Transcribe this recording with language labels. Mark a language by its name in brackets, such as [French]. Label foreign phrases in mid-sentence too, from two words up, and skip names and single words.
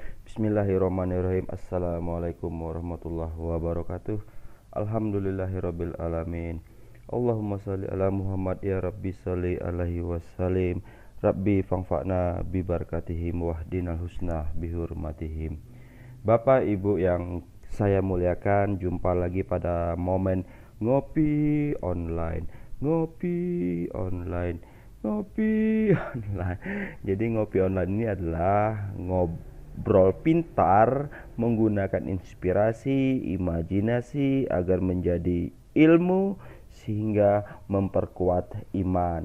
[Arabic] بسم الله الرحمن الرحيم. السلام عليكم ورحمة الله وبركاته. الحمد لله رب العالمين. اللهم صل على محمد يا رب صل عليه وسلم. رب فانفعنا ببركتهم واهدنا الحسنى بحرمتهم. [Indonesian] Bapak Ibu yang saya muliakan, jumpa lagi pada momen ngopi online. Ngopi online. Ngopi online. Jadi ngopi online ini adalah ngobrol pintar menggunakan inspirasi, imajinasi agar menjadi ilmu sehingga memperkuat iman.